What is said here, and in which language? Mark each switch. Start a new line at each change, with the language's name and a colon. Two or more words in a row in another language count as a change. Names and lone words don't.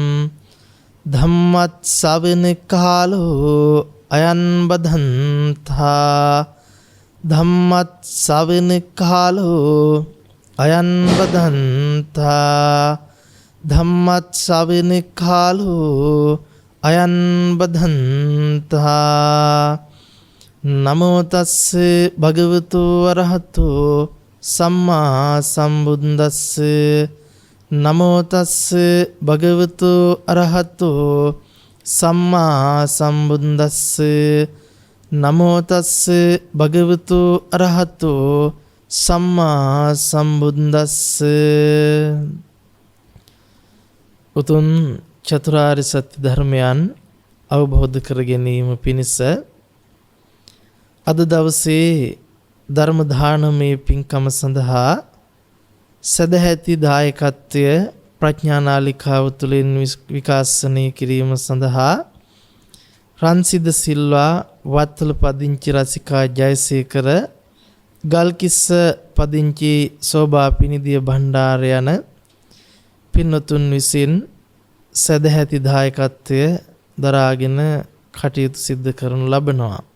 Pali: धम्मत्सवन कालो अयन् बधन्ता धम्मत्सवन कालो अयन् बधन्ता धम्मत्सवन कालो अयन् बधन्ता नमो तस्से भगवतो अरहतो सम्मा सम्बुद्दस्से नमो तस्से भगवतो अरहतो सम्मा सम्बुद्दस्से नमो तस्से भगवतो अरहतो सम्मा सम्बुद्दस्से
Sinhala: උතුම් චතුරාර්ය සත්‍ය ධර්මයන් අවබෝධ කර ගැනීම පිණිස අද දවසේ ධර්ම දානමය පින්කම සඳහා සදැහැති දායකත්වය ප්‍රඥා නාලිකාව තුළින් විකාශනය කිරීම සඳහා රන්සිද සිල්වා වත්තල පදිංචි රසිකා ජයසේකර ගල්කිස්ස පදිංචි සෝභා පිනිදිය භණ්ඩාර යන පින්වතුන් විසින් සදැහැති දායකත්වය දරාගෙන කටයුතු සිද්ධ කරනු ලබනවා.